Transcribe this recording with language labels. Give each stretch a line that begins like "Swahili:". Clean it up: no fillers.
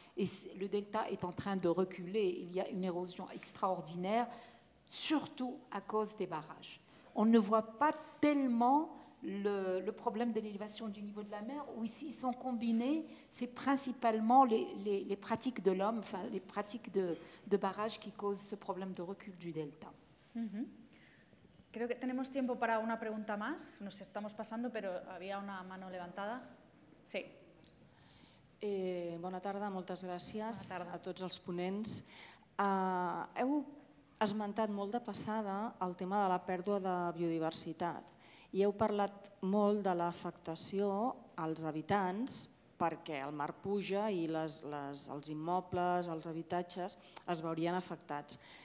French: Et le delta est en train de reculer. Il y a une érosion extraordinaire, surtout à cause des barrages. On ne voit pas tellement le problème de l'élévation du niveau de la mer, où ici ils sont combinés, c'est principalement les pratiques de l'homme, enfin les pratiques de barrage qui causent ce problème de recul du delta.
Spanish: Creo que tenemos tiempo para una pregunta más, nos estamos pasando, pero había una mano levantada. Sí.
Catalan: Bona tarda, moltes gràcies a tots els ponents. Heu esmentat molt de passada el tema de la pèrdua de biodiversitat. I heu parlat molt de l'afectació als habitants perquè el mar puja i els immobles, els habitatges es veurien afectats.